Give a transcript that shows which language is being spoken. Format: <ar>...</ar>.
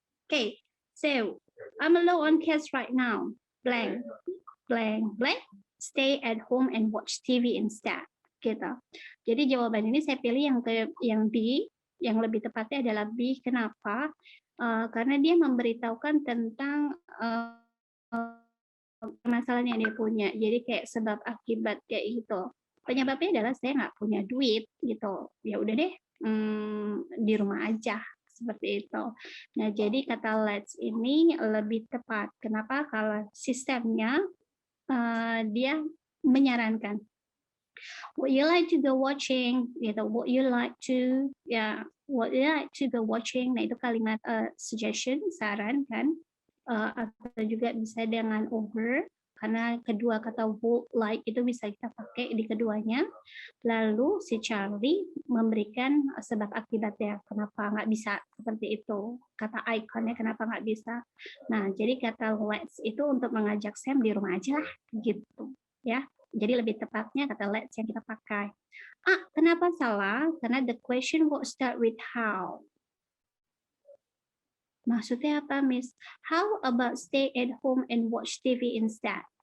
<en>Okay, so I'm low on cash right now. Blank, blank, blank. Stay at home and watch TV instead.</en> <id>Gitu. Jadi jawaban ini saya pilih yang B, yang lebih tepatnya adalah B. Kenapa? Karena dia memberitahukan tentang permasalahan yang dia punya. Jadi kayak sebab akibat kayak gitu. Penyebabnya adalah saya nggak punya duit gitu. Ya udah deh, di rumah aja seperti itu. Nah, jadi kata let's ini lebih tepat. Kenapa? Kalau sistemnya dia menyarankan.</id> <en>Would you like to go watching?</en> <id>Gitu.</id> <en>Would you like to would you like to go watching?</en> <id>Nah, itu kalimat suggestion, saran kan. Atau juga bisa dengan over, karena kedua kata would like itu bisa kita pakai di keduanya. Lalu si Charlie memberikan sebab akibatnya, kenapa nggak bisa seperti itu. Kata iconnya kenapa nggak bisa. Nah, jadi kata let's itu untuk mengajak Sam di rumah aja lah, gitu ya. Jadi lebih tepatnya kata let's yang kita pakai. Kenapa salah?</id> <en>Karena the question will start with how.</en> <id>Maksudnya apa, Miss?</id> <en>How about stay at home and watch TV instead?</en>